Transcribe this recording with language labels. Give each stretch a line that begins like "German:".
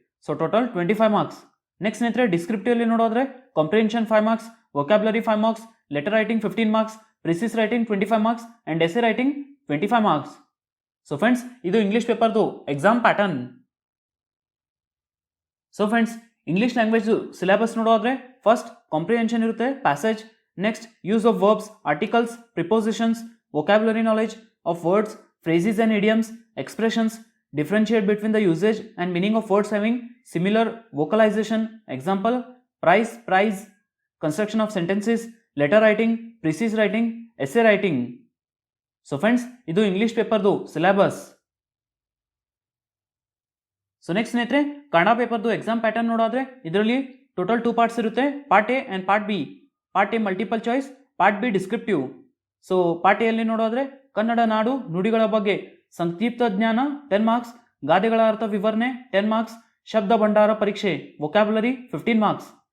Kannada: So total 25 marks. Next ಸ್ನೇಹಿತರೆ descriptive ಅಲ್ಲಿ ನೋಡೋದ್ರೆ comprehension 5 marks, vocabulary 5 marks, letter writing 15 marks, ಪ್ರಿಸಿಸ್ writing 25 marks and ಎಸೆ writing 25 marks. So friends ಇದು English ಪೇಪರ್ದು exam pattern. So friends English language syllabus ನೋಡೋದ್ರೆ first comprehension ಇರುತ್ತೆ, passage.
English: Next use of verbs, articles, prepositions, vocabulary knowledge of words, phrases and idioms, expressions, differentiate between the usage and meaning of words having similar vocalization. Example, price, prize, construction of sentences, letter writing, precise writing, essay writing. So friends,
Kannada: ಇದು English ಪೇಪರ್ದು syllabus. So next ಸ್ನೇಹಿತರೆ ಕನ್ನಡ ಪೇಪರ್ದು exam pattern ನೋಡೋದ್ರೆ ಇದರಲ್ಲಿ total 2 parts ಇರುತ್ತೆ, part A and part B. Part A multiple choice, part B descriptive. So part A ಅಲ್ಲಿ ನೋಡೋದ್ರೆ ಕನ್ನಡ ನಾಡು ನುಡಿಗಳ ಬಗ್ಗೆ ಸಂಕ್ಷಿಪ್ತ ಜ್ಞಾನ 10 ಮಾರ್ಕ್ಸ್, ಗಾದೆಗಳ ಅರ್ಥ ವಿವರಣೆ 10 ಮಾರ್ಕ್ಸ್, ಶಬ್ದ ಭಂಡಾರ ಪರೀಕ್ಷೆ ವೊಕ್ಯಾಬ್ಯುಲರಿ 15 ಮಾರ್ಕ್ಸ್.